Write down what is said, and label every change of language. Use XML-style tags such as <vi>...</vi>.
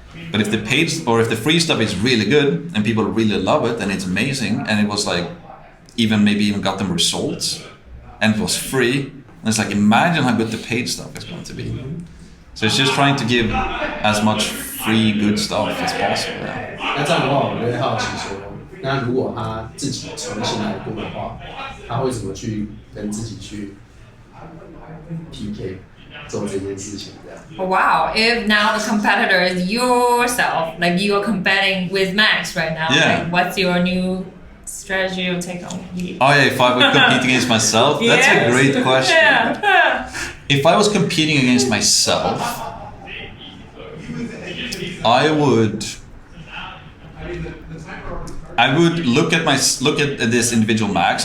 <en>But if the paid or if the free stuff is really good and people really love it and it's amazing and it was like maybe even got them results and it was free, and it's like imagine how good the paid stuff is going to be. So it's just trying to give as much free good stuff as possible.</en> <zh>那这样的话，我就会好奇说，那如果他自己重新来过的话，他会怎么去跟自己去 PK 做这件事情？这样。</zh> <en>Wow! If now the competitor is yourself, like you are competing with Max right now, like what's your new strategy or take on? Oh yeah, if I would compete against myself, that's a great question. If I was competing against myself, I would look at this individual Max.</en>